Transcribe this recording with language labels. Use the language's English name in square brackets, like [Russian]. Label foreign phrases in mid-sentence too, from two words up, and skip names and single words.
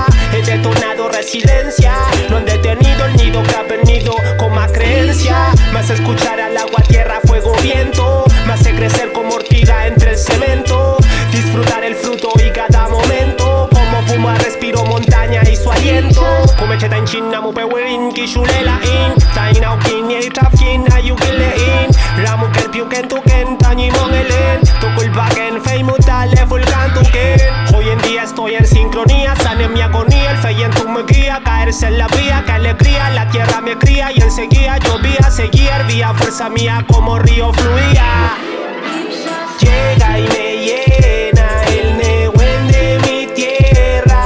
[Spanish] He detonado resiliencia, no han detenido el nido que ha venido con más creencia. Más escuchar al agua, tierra, fuego, viento, me hace crecer como ortiga entre el cemento. Disfrutar el fruto y cada momento, como puma respiro montaña y su aliento. [Mapuche] Kumeche tain china mupe wirin kishulela in. Tain aukin ye trafkin ayukele in. Ramu ken piuken tuken tani mongelen. Tukul baken fei mutale fulkan tuken. [Spanish] Hoy en día estoy en sincronía, sane mi agonía. El feyentu me guía, caerse en la vía, que alegría. La tierra me cría y enseguida llovía, seguía, hervía, fuerza mía como río fluía. Llega y me llena el Nehuen de mi tierra.